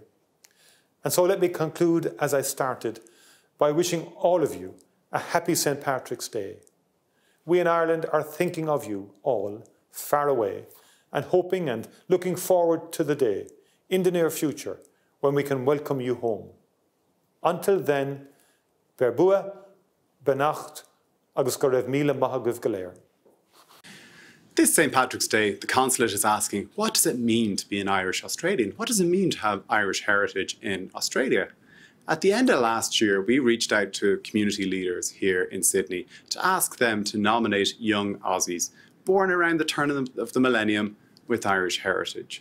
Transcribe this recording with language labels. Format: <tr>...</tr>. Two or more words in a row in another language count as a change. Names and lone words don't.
<en>And so let me conclude as I started by wishing all of you a happy St. Patrick's Day. We in Ireland are thinking of you all far away and hoping and looking forward to the day in the near future when we can welcome you home. Until then,</en> <ga>Verbua, Benacht, agus go raibh míle maith agaibh go léir.</ga> <en>This St. Patrick's Day, the Consulate is asking, what does it mean to be an Irish Australian? What does it mean to have Irish heritage in Australia? At the end of last year, we reached out to community leaders here in Sydney to ask them to nominate young Aussies born around the turn of the millennium with Irish heritage.</en>